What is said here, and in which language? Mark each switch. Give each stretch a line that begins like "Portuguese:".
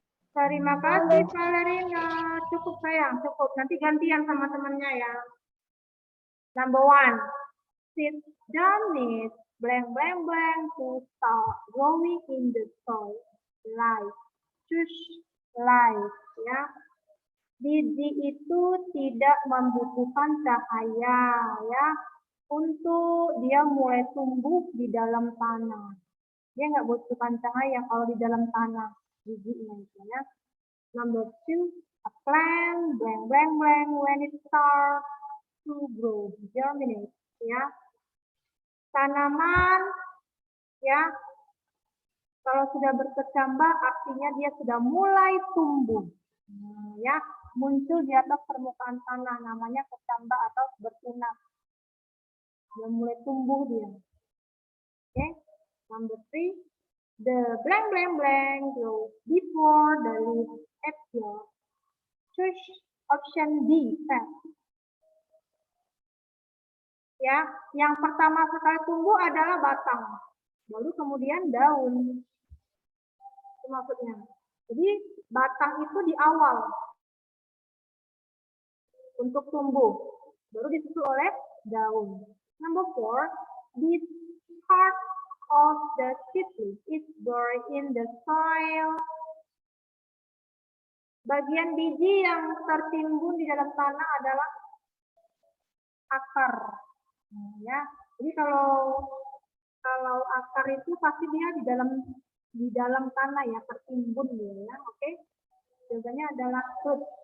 Indonesian: Terima kasih Valerina. Cukup sayang, cukup. Nanti gantian sama temannya ya.
English: Number 1, sit down is blank blank blank to start growing in the soil. Light, choose light ya.
Indonesian: Biji itu tidak membutuhkan cahaya ya untuk dia mulai tumbuh di dalam tanah. Dia nggak butuhkan cahaya kalau di dalam tanah bijinya itu ya.
English: Number 2, a plant blank blank blank when it starts to grow, germinate ya.
Indonesian: Tanaman ya, kalau sudah berkecambah artinya dia sudah mulai tumbuh ya, muncul di atas permukaan tanah, namanya kecambah atau bertunas. Dia mulai tumbuh dia.
English: Oke, number 3, the blank blank blank grows before the leaf appear. Choose option B,
Indonesian: ya, yang pertama sekali tumbuh adalah batang, baru kemudian daun. Itu maksudnya. Jadi batang itu di awal untuk tumbuh, baru disusul oleh daun.
English: Number 4, this part of the seedling is buried in the soil.
Indonesian: Bagian biji yang tertimbun di dalam tanah adalah akar. Ya, jadi kalau akar itu pasti dia di dalam tanah ya, tertimbun ya. Oke, jawabannya adalah root.